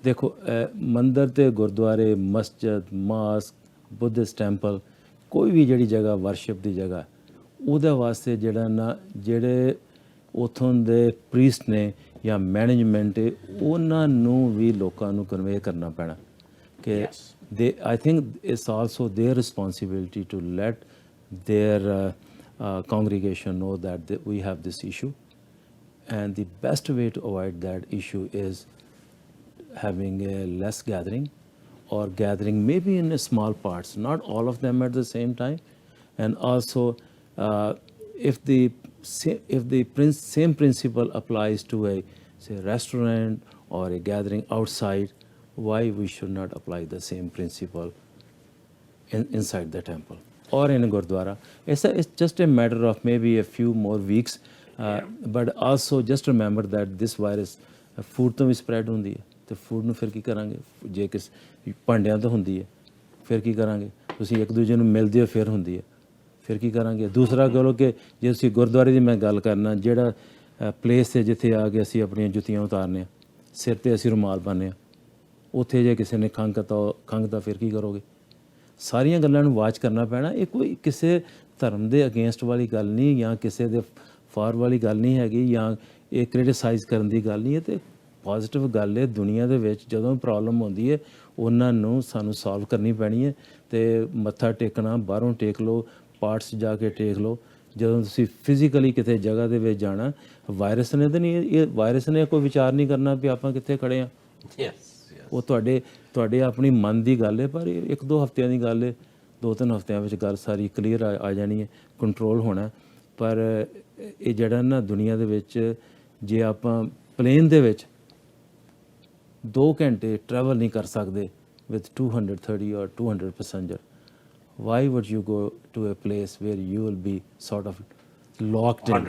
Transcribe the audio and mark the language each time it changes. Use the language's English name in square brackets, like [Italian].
[Punjabi] ਦੇਖੋ, ਮੰਦਰ ਤੇ ਗੁਰਦੁਆਰੇ, ਮਸਜਿਦ, ਮਾਸਕ, ਬੁੱਧਿਸਟ ਟੈਂਪਲ, ਕੋਈ ਵੀ ਜਿਹੜੀ ਜਗ੍ਹਾ ਵਰਸ਼ਿਪ ਦੀ ਜਗ੍ਹਾ, ਉਹਦੇ ਵਾਸਤੇ ਜਿਹੜੇ ਉੱਥੋਂ ਦੇ ਪ੍ਰੀਸਟ ਨੇ ਜਾਂ ਮੈਨੇਜਮੈਂਟ ਹੈ, ਉਹਨਾਂ ਨੂੰ ਵੀ ਲੋਕਾਂ ਨੂੰ ਕਨਵੇ ਕਰਨਾ ਪੈਣਾ ਕਿ [English] I think it's also their responsibility to let their congregation know that we have this issue. And the best way to avoid that issue is having a less gathering, or gathering, maybe in small parts, not all of them at the same time. And also, if the same principle applies to a, say, restaurant or a gathering outside, why we should not apply the same principle inside the temple or in a gurdwara? It's just a matter of maybe a few more weeks, but also just remember that this virus food [Punjabi] ਤੋਂ ਵੀ [English] spread [Punjabi] ਹੁੰਦੀ ਹੈ, ਤੇ [English] food [Punjabi] ਨੂੰ ਫਿਰ ਕੀ ਕਰਾਂਗੇ? ਜੇ ਕਿਸ ਭਾਂਡਿਆਂ ਤੋਂ ਹੁੰਦੀ ਹੈ ਫਿਰ ਕੀ ਕਰਾਂਗੇ? ਤੁਸੀਂ ਇੱਕ ਦੂਜੇ ਨੂੰ ਮਿਲਦੇ ਹੋ ਫਿਰ ਹੁੰਦੀ ਹੈ, ਫਿਰ ਕੀ ਕਰਾਂਗੇ? ਦੂਸਰਾ ਕਹੋ ਕਿ ਜੇ ਤੁਸੀਂ ਗੁਰਦੁਆਰੇ ਦੀ ਮੈਂ ਗੱਲ ਕਰਨਾ, ਜਿਹੜਾ ਪਲੇਸ ਹੈ ਜਿੱਥੇ ਆ ਕੇ ਅਸੀਂ ਆਪਣੀਆਂ ਜੁੱਤੀਆਂ ਉਤਾਰਨੇ ਆ, ਸਿਰ 'ਤੇ ਅਸੀਂ ਰੁਮਾਲ ਪਾਉਂਦੇ ਹਾਂ, ਉੱਥੇ ਜੇ ਕਿਸੇ ਨੇ ਖੰਘਤਾ ਫਿਰ ਕੀ ਕਰੋਗੇ? ਸਾਰੀਆਂ ਗੱਲਾਂ ਨੂੰ ਵਾਚ ਕਰਨਾ ਪੈਣਾ। ਇਹ ਕੋਈ ਕਿਸੇ ਧਰਮ ਦੇ ਅਗੇਂਸਟ ਵਾਲੀ ਗੱਲ ਨਹੀਂ, ਜਾਂ ਕਿਸੇ ਦੇ ਫਾਰ ਵਾਲੀ ਗੱਲ ਨਹੀਂ ਹੈਗੀ, ਜਾਂ ਇਹ ਕ੍ਰਿਟੀਸਾਈਜ਼ ਕਰਨ ਦੀ ਗੱਲ ਨਹੀਂ ਹੈ। ਤੇ ਪੋਜ਼ੀਟਿਵ ਗੱਲ ਹੈ, ਦੁਨੀਆ ਦੇ ਵਿੱਚ ਜਦੋਂ ਪ੍ਰੋਬਲਮ ਹੁੰਦੀ ਹੈ ਉਹਨਾਂ ਨੂੰ ਸਾਨੂੰ ਸੋਲਵ ਕਰਨੀ ਪੈਣੀ ਹੈ। ਤੇ ਮੱਥਾ ਟੇਕਣਾ ਬਾਹਰੋਂ ਟੇਕ ਲਓ, ਪਾਰਟਸ ਜਾ ਕੇ ਟੇਕ ਲਓ। ਜਦੋਂ ਤੁਸੀਂ ਫਿਜ਼ੀਕਲੀ ਕਿਤੇ ਜਗ੍ਹਾ ਦੇ ਵਿੱਚ ਜਾਣਾ, ਵਾਇਰਸ ਨੇ ਤਾਂ ਨਹੀਂ, ਇਹ ਵਾਇਰਸ ਨੇ ਕੋਈ ਵਿਚਾਰ ਨਹੀਂ ਕਰਨਾ ਵੀ ਆਪਾਂ ਕਿੱਥੇ ਖੜ੍ਹੇ ਹਾਂ। ਉਹ ਤੁਹਾਡੇ ਆਪਣੀ ਮਨ ਦੀ ਗੱਲ ਹੈ, ਪਰ ਇੱਕ ਦੋ ਹਫ਼ਤਿਆਂ ਦੀ ਗੱਲ ਹੈ, 2-3 ਹਫ਼ਤਿਆਂ ਵਿੱਚ ਗੱਲ ਸਾਰੀ ਕਲੀਅਰ ਆ ਜਾਣੀ ਹੈ, ਕੰਟਰੋਲ ਹੋਣਾ। ਪਰ ਇਹ ਜਿਹੜਾ ਨਾ ਦੁਨੀਆ ਦੇ ਵਿੱਚ, ਜੇ ਆਪਾਂ ਪਲੇਨ ਦੇ ਵਿੱਚ 2 ਘੰਟੇ ਟਰੈਵਲ ਨਹੀਂ ਕਰ ਸਕਦੇ [English] with 230 or 200 passenger, why would you go to a place where you will be sort of locked in?